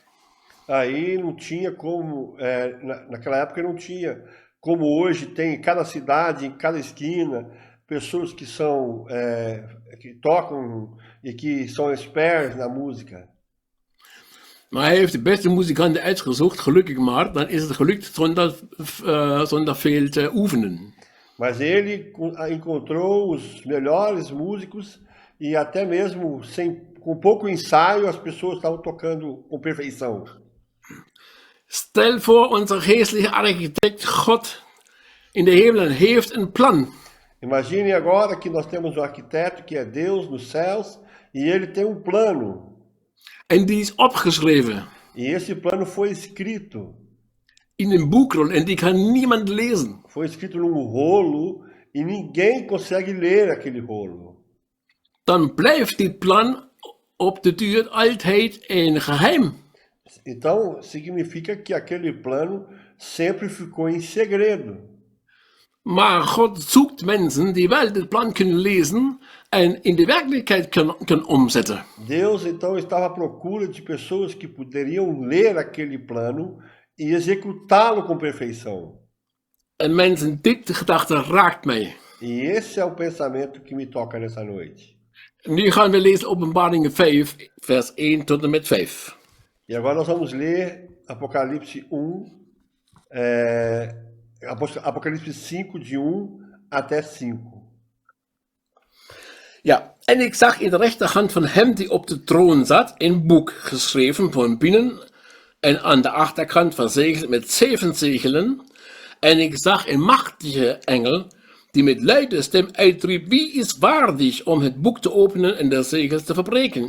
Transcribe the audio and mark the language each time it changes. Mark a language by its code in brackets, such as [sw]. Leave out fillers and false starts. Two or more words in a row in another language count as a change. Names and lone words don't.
[pt] Aí não tinha como, naquela época não tinha, como hoje tem em cada cidade, em cada esquina, pessoas que são, que tocam e que são experts na música. [nl] Maar hij heeft de beste muzikanten uitgezocht, gelukkig maar. Dan is het gelukt zonder veel te oefenen. [pt] Mas ele encontrou os melhores músicos e até mesmo com pouco ensaio as pessoas estavam tocando com perfeição. [nl] Stel voor, onze geestelijke architect God in de hemelen heeft een plan. [pt] Imagine agora que nós temos um arquiteto que é Deus nos céus e ele tem um plano. [nl] En die is opgeschreven [pt] E esse plano foi escrito. [nl] in een boekrol en die kan niemand lezen. [pt] Foi escrito num rolo e ninguém consegue ler aquele rolo. [nl] Dan blijft dit plan op de duur altijd een geheim. [pt] Então, significa que aquele plano sempre ficou em segredo. [nl] Maar God zoekt mensen die wel dit plan kunnen lezen en in de werkelijkheid kunnen omzetten. [pt] Deus então estava à procura de pessoas que poderiam ler aquele plano e executá-lo com perfeição. [nl] En mensen, dit gedachte raakt mij. [pt] E esse é o pensamento que me toca nessa noite. [nl] Nu gaan we lezen Openbaringen 5, vers 1 tot en met 5. [pt] E agora nós vamos ler Apocalipse 1, Apocalipse 5, de 1 até 5. [nl] Ja, en ik zag in de rechterhand van hem die op de troon zat een boek geschreven van binnen en aan de achterkant verzegeld met 7 zegelen. En ik zag een machtige engel, die met luide stem uitriep, wie is waardig om het boek te openen en de zegels te verbreken?